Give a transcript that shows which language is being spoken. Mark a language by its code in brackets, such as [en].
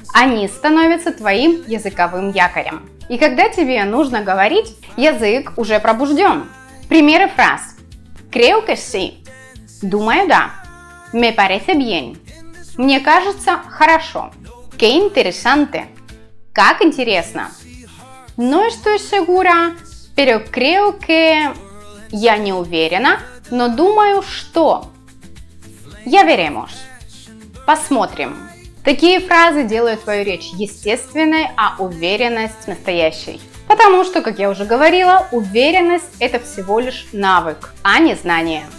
[ru] Они становятся твоим языковым якорем. И когда тебе нужно говорить, язык уже пробужден. Примеры фраз. [es] Creo que sí. [ru] Думаю, да. [es] Me parece bien. [ru] Мне кажется, хорошо. [es] Qué interesante. [ru] Как интересно. [es] No estoy segura, pero creo que... [ru] Я не уверена, но думаю, что... [es] Ya veremos. [ru] Посмотрим. Такие фразы делают твою речь естественной, а уверенность настоящей. Потому что, как я уже говорила, уверенность – это всего лишь навык, а не знание.